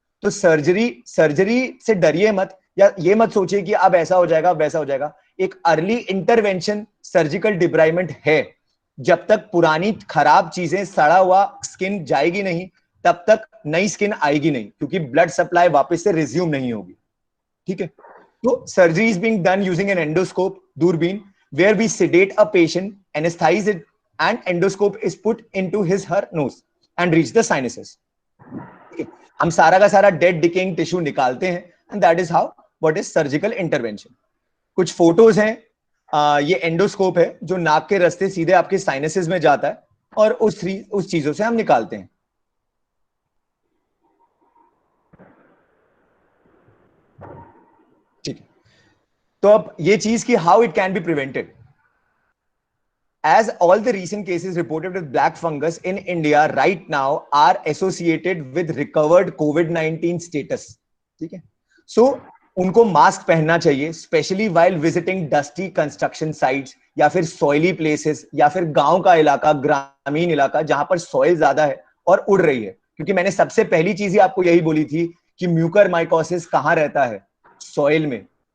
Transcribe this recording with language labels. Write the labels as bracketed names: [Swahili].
[Hindi] तो सर्जरी से डरिए मत, या ये मत सोचिए कि अब ऐसा हो जाएगा वैसा हो जाएगा। एक अर्ली इंटरवेंशन सर्जिकल डिब्राइमेंट है। जब तक पुरानी खराब चीजें, सड़ा हुआ स्किन जाएगी नहीं, तब तक नई स्किन आएगी नहीं, क्योंकि ब्लड सप्लाई वापस से रिज्यूम नहीं होगी। ठीक है, [English] तो surgery is being done using an endoscope, दूरबीन, where we sedate a patient, anesthetize it, and endoscope is put into his her nose and reach the sinuses. Okay. [Hindi] हम सारा का सारा डेड डिकेइंग टिश्यू निकालते हैं, [English] and that is how what is surgical intervention. [Hindi] कुछ photos हैं, ये endoscope है जो नाक के रास्ते सीधे आपके साइनसेस में जाता है और उस चीजों से हम निकालते हैं। ठीक है, तो अब ये चीज की [English] How it can be prevented. As all the recent cases reported with black fungus in India right now are associated with recovered COVID-19 status. [Hindi] ठीक है, so उनको मास्क पहनना चाहिए, [English] specially while visiting dusty construction sites, [Hindi] या फिर सॉइली places, या फिर गांव का इलाका, ग्रामीण इलाका जहां पर सॉइल ज्यादा है और उड़ रही है। क्योंकि मैंने सबसे पहली चीज ही आपको यही बोली थी कि म्यूकर माइकोसिस कहां रहता है, सॉइल में।